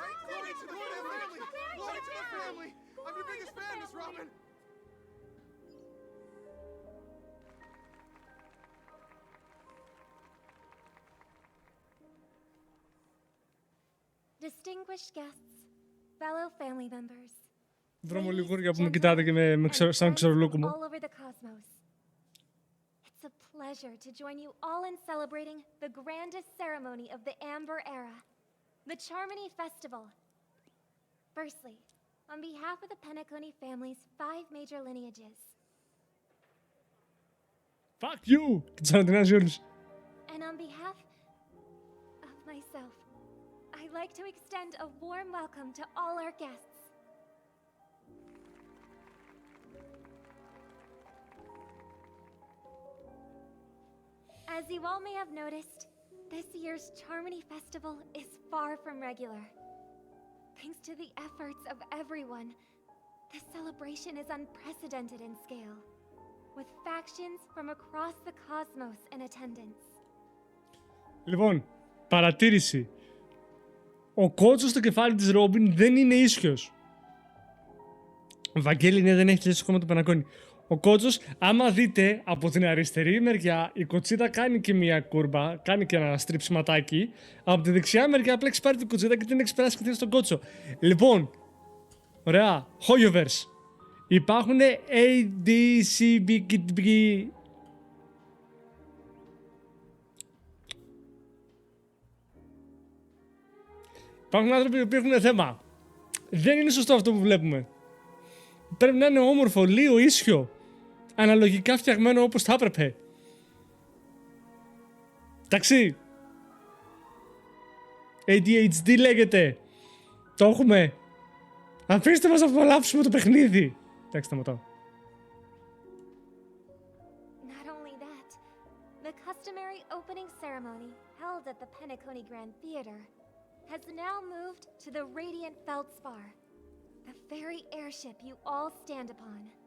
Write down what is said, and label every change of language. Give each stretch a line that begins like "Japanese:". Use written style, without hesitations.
English: Glory to the family! Glory to the family! I'm your biggest fan, Miss Robin! Distinguished guests, fellow family members,
Greek: Βρωμολιγούρια που με κοιτάτε και σαν ξερολούκουμο.
English: all over the cosmos. It's a pleasure to join you all in celebrating the grandest ceremony of the Amber Era, the Charmony Festival. Firstly, on behalf of the Penacony family's 5 major lineages, Fuck you!
Greek: Και τους ανατινάζει όλους.
English: and on behalf of myself, I'd like to extend a warm welcome to all our guests. As you all may have noticed, this year's Charmony Festival is far from regular. Thanks to the efforts of everyone, the celebration is unprecedented in scale, with factions from across the cosmos in attendance.
Greek: Λοιπόν, παρατήρηση. Ο κότσος στο κεφάλι της Ρόμπιν δεν είναι ίσιος. Βαγγέλη, ναι, δεν έχει τελειώσει ακόμα το πενακόνι. Ο κότσος, άμα δείτε από την αριστερή μεριά, η κοτσίδα κάνει και μια κούρμπα, κάνει και ένα στριψιματάκι. Από τη δεξιά μεριά απλά έχει πάρει την κοτσίδα και την έχει περάσει και στον κότσο. Λοιπόν, ωραία, Hoyoverse. Υπάρχουν A, D, C, B, K, B. Υπάρχουν άνθρωποι που έχουν θέμα. Δεν είναι σωστό αυτό που βλέπουμε. Πρέπει να είναι όμορφο, λίγο ίσιο. Αναλογικά φτιαγμένο όπως θα έπρεπε. Εντάξει. ADHD λέγεται. Το έχουμε. Αφήστε μας να απολαύσουμε το παιχνίδι. Εντάξει, σταματάω.
English: Not only that, the customary opening ceremony held at the Penacony Grand Theater has now moved to the Radiant Feldspar, the very airship you all stand upon.